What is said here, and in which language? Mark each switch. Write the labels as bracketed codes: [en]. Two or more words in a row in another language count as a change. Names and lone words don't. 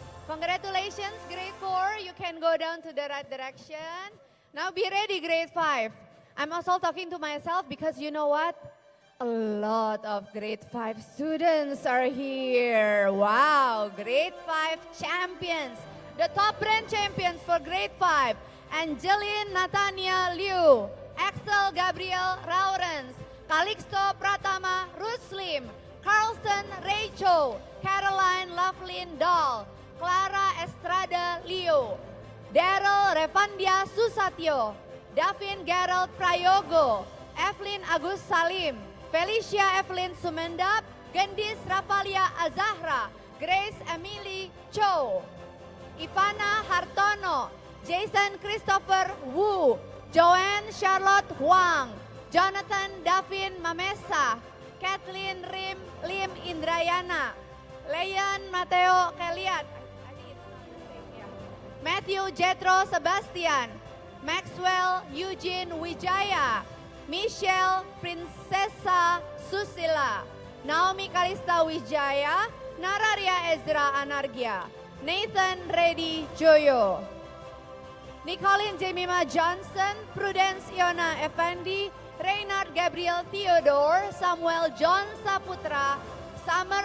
[en] Congratulations, grade 4. You can go down to the right direction. Now be ready, grade 5. I'm also talking to myself because you know what? A lot of grade 5 students are here. Wow, grade 5 champions. The top brand champions for grade 5. Angeline Natania Liu, Axel Gabriel Raurens, Calixto Pratama Ruslim, Carlson Rachel, Caroline Lovelyn Dahl, Clara Estrada Leo, Daryl Revandia Susatyo, Davin Gerald Prayogo, Evelyn Agus Salim, Felicia Evelyn Sumendap, Gendis Rafalia Azahra, Grace Emily Cho, Ivana Hartono, Jason Christopher Wu, Joanne Charlotte Huang, Jonathan Davin Mamesa, Kathleen Lim Indrayana, Leon Mateo Keliat, Matthew Jetro Sebastian, Maxwell Eugene Wijaya, Michelle Princesa Susila, Naomi Kalista Wijaya, Nararia Ezra Anargia, Nathan Reddy Joyo, Nicolin Jemima Johnson, Prudence Iona Effendi, Reynard Gabriel Theodore, Samuel John Saputra, Summer